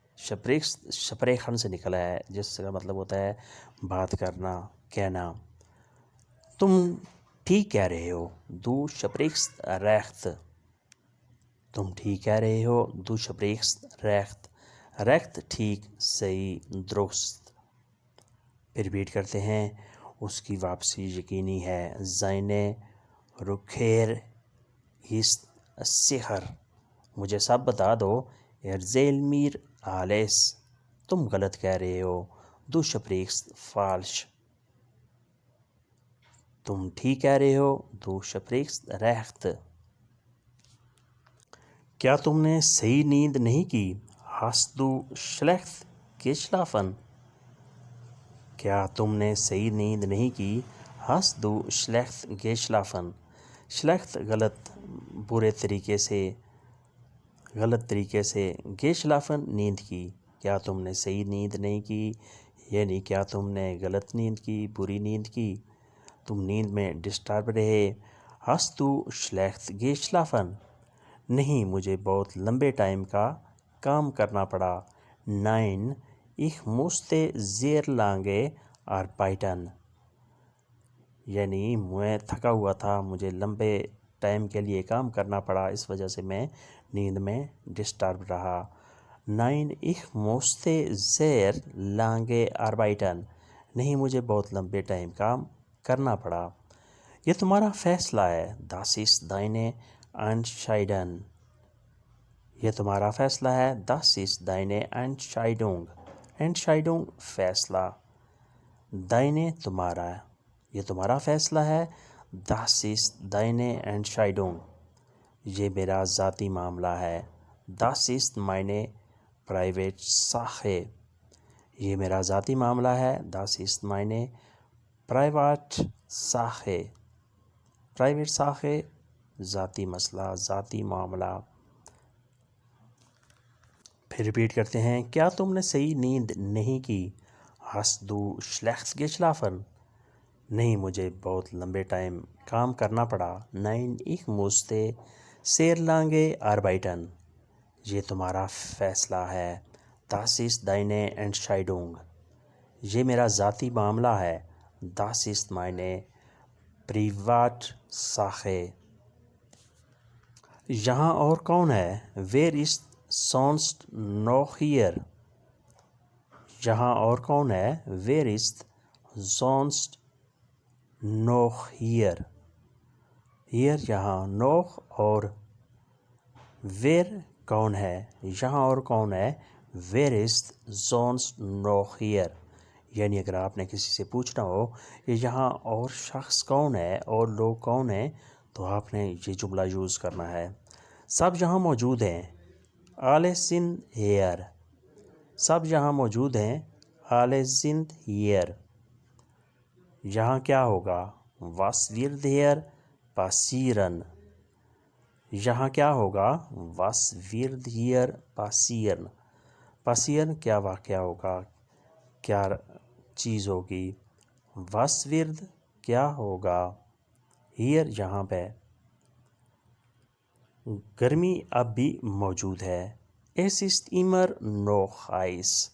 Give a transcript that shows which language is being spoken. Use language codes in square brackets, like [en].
[ur] sprichst sprechen سے نکلا ہے، جس کا مطلب ہوتا ہے بات کرنا، کہنا۔ تم ٹھیک کہہ رہے ہو، [de] du sprichst recht۔ [ur] تم ٹھیک کہہ رہے ہو. [de] Du sprichst recht. [ur] recht ٹھیک، صحیح، درست. پھر ریپیٹ کرتے ہیں. اس کی واپسی یقینی ہے. [de] Seine Rückkehr ist sicher. [ur] مجھے سب بتا دو. [de] Erzähl mir alles. [ur] تم غلط کہہ رہے ہو. [de] Du sprichst falsch. [ur] تم ٹھیک کہہ رہے ہو. [de] Du sprichst recht. [ur] کیا تم نے صحیح نیند نہیں کی؟ [de] Hast du schlecht geschlafen. [ur] کیا تم نے صحیح نیند نہیں کی؟ [de] Hast du schlecht geschlafen. [ur] schlecht غلط، برے طریقے سے، غلط طریقے سے. geschlafen نیند کی. کیا تم نے صحیح نیند نہیں کی، یعنی کیا تم نے غلط نیند کی، بری نیند کی، تم نیند میں ڈسٹرب رہے. [de] Hast du schlecht geschlafen. [ur] نہیں، مجھے بہت لمبے ٹائم کا کام کرنا پڑا. [de] Nein, ich musste sehr lange arbeiten. [ur] یعنی میں تھکا ہوا تھا، مجھے لمبے ٹائم کے لیے کام کرنا پڑا، اس وجہ سے میں نیند میں ڈسٹرب رہا. [de] Nein, ich musste sehr lange arbeiten. [ur] نہیں، مجھے بہت لمبے ٹائم کام کرنا پڑا. یہ تمہارا فیصلہ ہے. [de] Das ist deine Entscheidung. [ur] یہ تمہارا فیصلہ ہے. [de] Das ist deine Entscheidung. [ur] Entscheidung فیصلہ. deine تمہارا، یہ تمہارا فیصلہ ہے. [de] Das ist deine Entscheidung. [ur] یہ میرا ذاتی معاملہ ہے. [de] Das ist meine private Sache. [ur] یہ میرا ذاتی معاملہ ہے. [de] Das ist meine private Sache. [ur] private Sache ذاتی مسئلہ، ذاتی معاملہ. پھر ریپیٹ کرتے ہیں. کیا تم نے صحیح نیند نہیں کی؟ [de] Hast du schlecht geschlafen. [ur] نہیں، مجھے بہت لمبے ٹائم کام کرنا پڑا. [de] Nein, ich musste sehr lange arbeiten. [ur] یہ تمہارا فیصلہ ہے. [de] Das ist deine Entscheidung. [ur] یہ میرا ذاتی معاملہ ہے. [de] Das ist meine private Sache. [ur] یہاں اور کون ہے؟ [de] Wer ist sonst noch hier. [ur] یہاں اور کون ہے؟ [de] Wer ist sonst noch hier. [ur] hier یہاں، noch اور wer کون ہے، یہاں اور کون ہے. [de] Wer ist sonst noch hier. [ur] یعنی اگر آپ نے کسی سے پوچھنا ہو کہ یہاں اور شخص کون ہے اور لوگ کون ہیں، تو آپ نے یہ جملہ یوز کرنا ہے. سب یہاں موجود ہیں. [de] Alle sind hier. [ur] سب یہاں موجود ہیں. [de] Alle sind hier. [ur] یہاں کیا ہوگا؟ [de] Was wird hier passieren. [ur] یہاں کیا ہوگا؟ [de] Was wird hier passieren. [ur] passieren کیا واقعہ ہوگا، کیا چیز ہوگی. [de] Was wird [ur] کیا ہوگا. here یہاں پہ. گرمی اب بھی موجود ہے. [de] Es ist immer noch heiß.